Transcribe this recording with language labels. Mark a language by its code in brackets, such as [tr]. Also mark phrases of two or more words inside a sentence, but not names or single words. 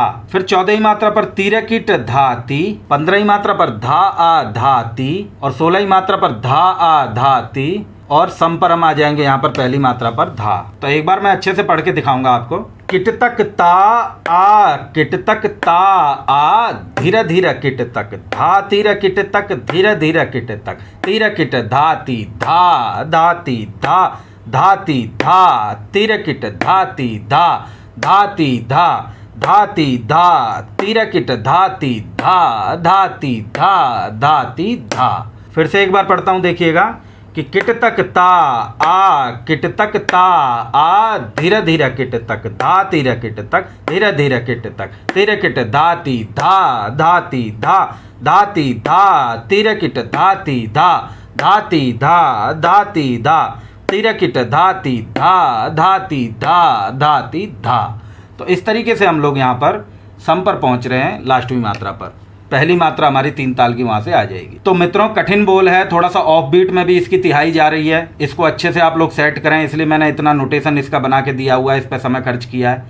[hi] फिर 14वीं मात्रा पर तीरे किट धा ती। 15वीं मात्रा पर धा आ धा ती, और 16वीं मात्रा पर धा आ धा ती, और सम पर हम आ जाएंगे यहाँ पर पहली मात्रा पर धा। तो एक बार मैं अच्छे से पढ़ के दिखाऊंगा आपको। किट तक ता, आ किट तक ता, आ धीरे धीरे किट तक, धा तीरे किट तक, धीरे धीरे किट तक, तीरे किट धाती धा धाती धा धाती धा, तीरे किट धाती धा धाती धा, धाती धा, तिरकिट धाती धा, धाती धा, धाती धा। फिर से एक बार पढ़ता हूँ, देखिएगा कि किट तक ता आ, किट तक ता आ, धीरे धीरे किट तक धा, तीर किट तक धीरे धीरे किट तक, तीर किट धाती धा, धाती धा, धाती धा, तीर किट धाती धा, धाती धा, धाती धा, तीर किट धाती धा, धाती धा, धाती धा। तो इस तरीके से हम लोग यहाँ पर सम पर पहुँच रहे हैं, लास्टवी मात्रा पर। पहली मात्रा हमारी 3 ताल की वहाँ से आ जाएगी। तो मित्रों, कठिन बोल है, थोड़ा सा [en] off beat [hi] में भी इसकी तिहाई जा रही है। इसको अच्छे से आप लोग सेट करें, इसलिए मैंने इतना नोटेशन इसका बना के दिया हुआ है, इस पर समय खर्च किया है।